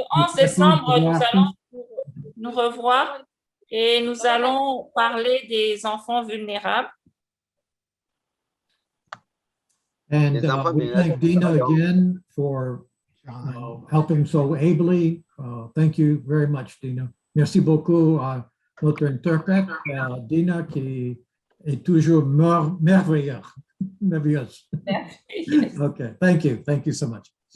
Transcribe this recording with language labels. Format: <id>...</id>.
<fr>11 décembre, nous allons nous revoir et nous allons parler des enfants vulnérables.</fr> <en>and we thank Dina again for helping so ably. Thank you very much, Dina.</en> <fr>Merci beaucoup à notre interprète, Dina, qui est toujours merveilleuse.</fr> <en>Okay, thank you. Thank you so much.</en>